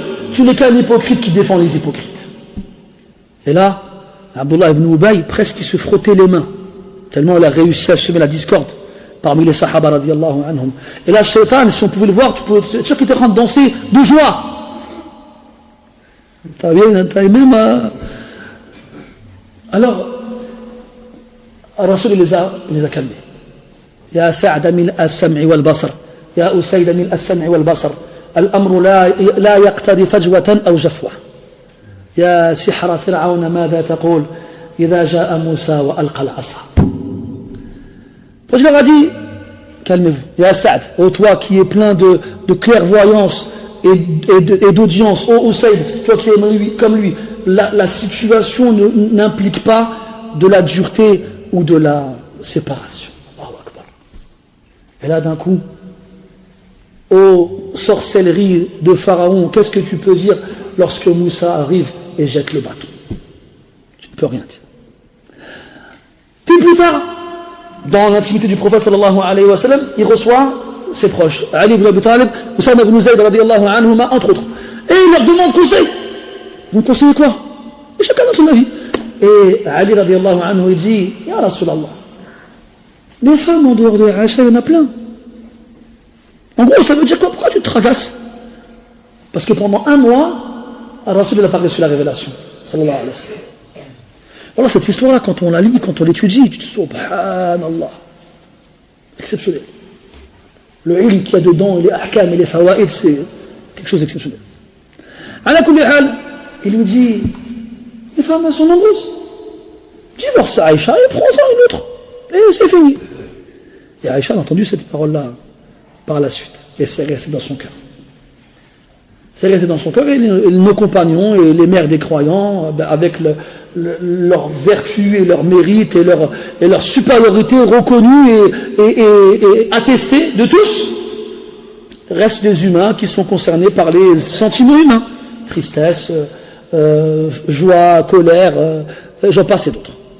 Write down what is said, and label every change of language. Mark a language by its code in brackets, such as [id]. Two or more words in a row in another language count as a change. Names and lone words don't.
[fr] Tu n'es qu'un hypocrite qui défend les hypocrites. Et là Abdullah ibn Ubay presque il se frottait les mains tellement il a réussi à semer la discorde parmi les sahaba [ar] رضي الله عنهم. [fr] Et là, Shaitan, si on pouvait le voir, tu pouvais être sûr qu'il était en train de danser de joie. T'as même. Alors, Rasul les a calmés. [ar] يا سعد من السمع والبصر يا أسيد من السمع والبصر الأمر لا يقتضي فجوة أو جفوة. يا سحرة فرعون ماذا تقول إذا جاء موسى وألقى العصا. [fr] Je leur ai dit, calmez-vous, ya Sa'd, ô toi qui es plein de clairvoyance et d'audience, ô Usayd, toi qui es comme lui, la situation n'implique pas de la dureté ou de la séparation. [ar] الله أكبر. [fr] Et là d'un coup, ô sorcellerie de Pharaon, qu'est-ce que tu peux dire lorsque Moussa arrive et jette le bâton? Tu ne peux rien dire. Puis plus tard, dans l'intimité du prophète [ar] صلى الله عليه وسلم, [fr] il reçoit ses proches, [ar] Ali ibn Abi Talib, Usama ibn Zayd رضي الله عنهما, [fr] entre autres. Et il leur demande conseil. Vous me conseillez quoi? Et chacun dans son avis. Et Ali [ar] رضي الله عنه, [fr] il dit, [ar] يا رسول الله, [fr] les femmes en dehors de Aïcha, il y en a plein. En gros, ça veut dire quoi? Pourquoi tu te tragasses? Parce que pendant un mois, Rasul n'a pas reçu la révélation. [ar] صلى الله عليه وسلم. [fr] Voilà, cette histoire-là, quand on la lit, quand on l'étudie, tu te dis, subhanallah, exceptionnel. Le ilm qu'il y a dedans, les ahkam et les fawaïd, c'est quelque chose d'exceptionnel. [ar] على كل حال, [fr] il lui dit, les femmes, elles sont nombreuses. Divorce Aïcha et prends-en une autre. Et c'est fini. Et Aïcha a entendu cette parole-là par la suite. Et c'est resté dans son cœur. C'est resté dans son cœur, et nos compagnons et les mères des croyants, avec leur vertu et leur mérite et leur supériorité reconnue et attestée de tous, restent des humains qui sont concernés par les sentiments humains, tristesse, joie, colère, j'en passe et d'autres.